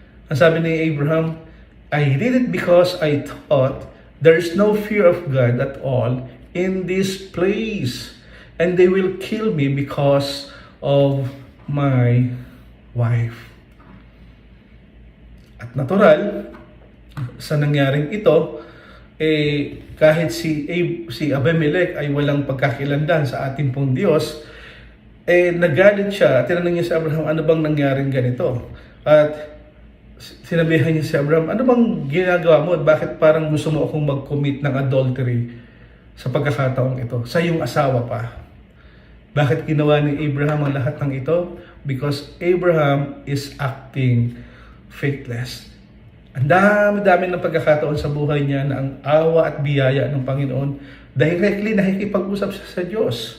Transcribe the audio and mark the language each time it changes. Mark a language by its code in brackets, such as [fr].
[tl] Ang sabi ni [en] Abraham, I did it because I thought there's no fear of God at all in this place. And they will kill me because of my wife. [tl] At natural, sa nangyaring ito, kahit si Abimelech ay walang pagkakilanlan sa ating pong Diyos, nagalit siya at tinanong niya si Abraham, ano bang nangyaring ganito? At sinabihan niya si Abraham, ano bang ginagawa mo? Bakit parang gusto mo akong mag-commit ng adultery sa pagkakataong ito? Sa iyong asawa pa. Bakit ginawa ni Abraham ang lahat ng ito? [en] Because Abraham is acting faithless. [tl] Ang dami-dami ng pagkakataon sa buhay niya na ang awa at biyaya ng Panginoon directly nakikipag-usap siya sa Diyos.